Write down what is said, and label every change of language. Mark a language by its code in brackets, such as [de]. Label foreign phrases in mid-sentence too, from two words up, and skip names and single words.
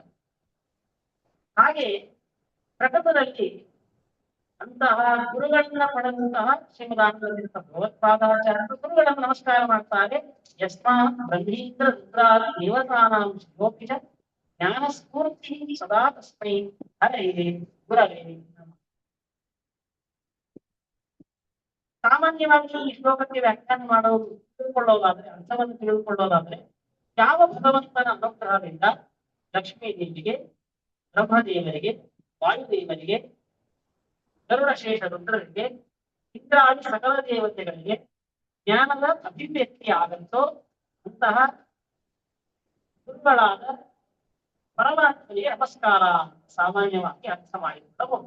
[kn] ಹಾಗೆ ಪ್ರಕೃತದಲ್ಲಿ ಅಂತಹ ಗುರುಗಳನ್ನ ಪಡೆದಂತಹ ಶ್ರೀಮದಾನಂದ ಭಗವತ್ಪಾದಾಚಾರ್ಯರು ಗುರುಗಳನ್ನು ನಮಸ್ಕಾರ ಮಾಡ್ತಾರೆ. [sa] ಯಸ್ಮಾತ್ ಬ್ರಹ್ಮೇಂದ್ರ ರುದ್ರಾದಿ ದೇವತಾನಾಂ ಶಿವೋಪಿಚ ಜ್ಞಾನ ಸ್ಫೂರ್ತಿ ಸದಾ ತಸ್ಮೈ ಹರೇ ಗುರವೇ ನಮಃ. [kn] ಸಾಮಾನ್ಯವಾಗಿ ಈ ಶ್ಲೋಕಕ್ಕೆ ವ್ಯಾಖ್ಯಾನ ಮಾಡೋದು ತಿಳ್ಕೊಳ್ಳೋದಾದ್ರೆ, ಅರ್ಥವನ್ನು ತಿಳಿದುಕೊಳ್ಳೋದಾದ್ರೆ, ಯಾವ ಭಗವಂತನ ಅನುಗ್ರಹದಿಂದ ಲಕ್ಷ್ಮೀ ದೇವಿಗೆ, ಬ್ರಹ್ಮದೇವರಿಗೆ, ವಾಯುದೇವರಿಗೆ, ಗರುಡಶೇಷ ರುದ್ರರಿಗೆ, ಇಂದ್ರಾದಿ ಸಕಲ ದೇವತೆಗಳಿಗೆ ಜ್ಞಾನದ ಅಭಿವ್ಯಕ್ತಿ ಆಗತ್ತೋ ಅಂತಹ ದುರ್ಬಲಾದ ಪರಮಾತ್ಮನಿಗೆ ನಮಸ್ಕಾರ ಸಾಮಾನ್ಯವಾಗಿ ಅರ್ಥ ಮಾಡಿಕೊಳ್ಳಬಹುದು.